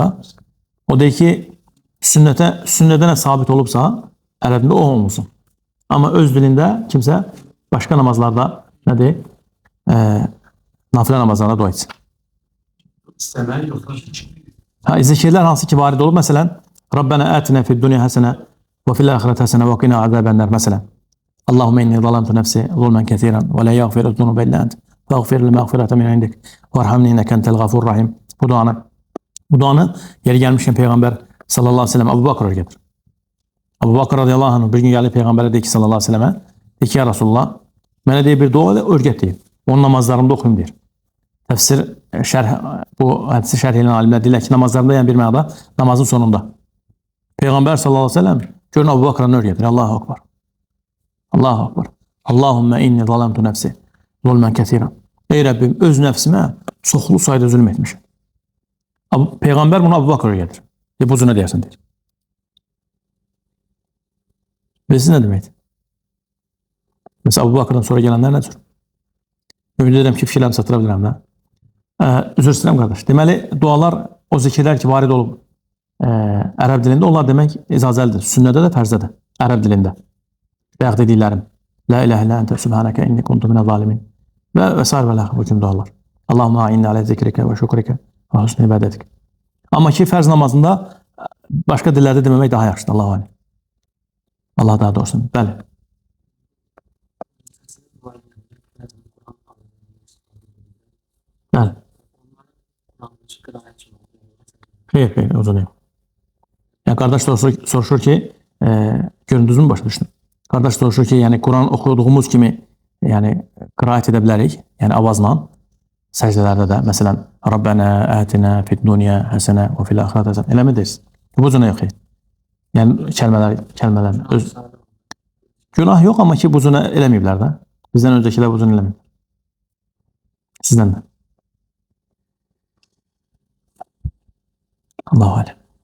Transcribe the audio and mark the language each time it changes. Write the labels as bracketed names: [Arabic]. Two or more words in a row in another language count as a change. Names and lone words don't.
[Azerbaijani] O deyir ki, sünnədə nə sabit olubsa, ərəbində o olmasın. Amma öz dilində kimsə başqa namazlarda nədir? Nafilə namazlarında dua etsin. İstəmək yoxsa Zikirlər hansı ki varid olub? Məsələn, [Arabic] ربنا آتنا في الدنيا حسنة وفي الآخرة حسنة وقنا عذاب النار. [Azerbaijani] Məsələn, [Arabic] اللهم إني ظلمت نفسي ظلما كثيرا ولا يغفر الذنوب إلا أنت. فاغفر لي مغفرة من عندك وارحمني إنك أنت الغفور الرحيم. [Turkish] Bu duanı yeri gelmişken Peygamber [Arabic] صلى الله عليه وسلم [Turkish] Abu Bakr öğretir. Abu Bakr [Arabic] رضي الله عنه [Turkish] bir gün gelip Peygamber'e dedi ki [Arabic] صلى الله عليه وسلم, [Turkish] dedi ki [Arabic] يا رسول الله, [Azerbaijani] mənə deyir bir dua öğret deyir. Onun namazlarımda oxuyum deyir. Təfsir bu hədisi şərh edən alimlər deyirlər ki, namazlarında yəni bir mənada namazın sonunda. [Turkish] Peygamber [Arabic] صلى الله عليه وسلم [Turkish] görün Abu Bakr'ın öğretir. [Arabic] الله أكبر. الله أكبر. اللهم إني ظلمت نفسي ظلما كثيرا. [Azerbaijani] Ey Rabbim, öz nəfsimə çoxlu sayda zülm etmişim. Peygamber bunu Abu Bakr'a gelir. Bu cür nə deyərsən deyir. Bilirsiniz nə deməkdir? Mesela Abu Bakr'dan sonra gələnlər nədir? Ümid edirəm ki, fikirlərimi çatdıra bilirəm də. Üzr istəyirəm qardaş. Deməli, dualar, o zikirlər ki, varid olub ərəb dilində, onlar demək icazəlidir. Sünnədə də, fərzdə də, ərəb dilində. Bayaq dediklərim. [Arabic] لا إله إلا أنت سبحانك إني كنت من الظالمين. [Azerbaijani] Və s. və l. Bu kimi dualar. [Arabic] اللهم إني على ذكرك وشكرك وحسن عبادتك. [Azerbaijani] Amma ki, fərz namazında başqa dillərdə deməmək daha yaxşıdır. [Arabic] الله أعلم. [Azerbaijani] Allah daha doğrusu. Bəli. Bəli. Xeyr, o da deyil. Yəni, qardaş soruşur ki, göründünüz mü başa düşdüm? Qardaş soruşur ki, yəni Quran oxuduğumuz kimi yəni qiraət edə bilərik, yəni avazla səcdələrdə də, məsələn, [Arabic] ربنا آتنا في الدنيا حسنة وفي الآخرة حسنة. [Azerbaijani] Eləmi deyilsin? Bu cürə yox. Yəni kəlmələr öz günah yox, amma ki bu cürə eləməyiblər də. Bizdən öncəkilər bu cürə eləməyib. Sizdən də. [Arabic] الله أعلم.